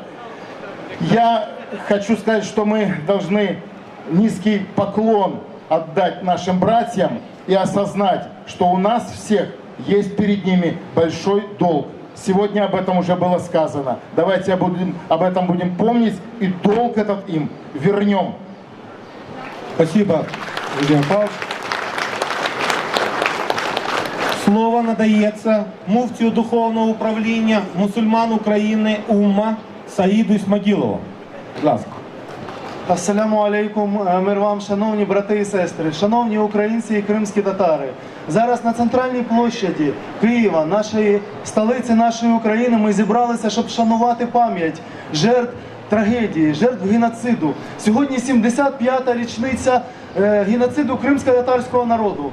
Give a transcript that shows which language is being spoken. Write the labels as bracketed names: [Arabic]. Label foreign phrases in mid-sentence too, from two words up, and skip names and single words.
[Russian] Я хочу сказать, что мы должны низкий поклон отдать нашим братьям и осознать, что у нас всех есть перед ними большой долг. Сегодня об этом уже было сказано. Давайте об этом будем помнить и долг этот им вернем. Спасибо, Владимир Павлович. [Ukrainian] Слово надається муфтію Духовного управління мусульман України УММА Саїду Ісмагілову. Будь ласка. [Arabic] السلام عليكم, [Ukrainian] мир вам, шановні брати і сестри, шановні українці і кримські татари. Зараз на центральній площаді Києва, нашої столиці нашої України, ми зібралися, щоб шанувати пам'ять жертв трагедії, жертв геноциду. Сьогодні 75-та річниця геноциду кримсько-татарського народу.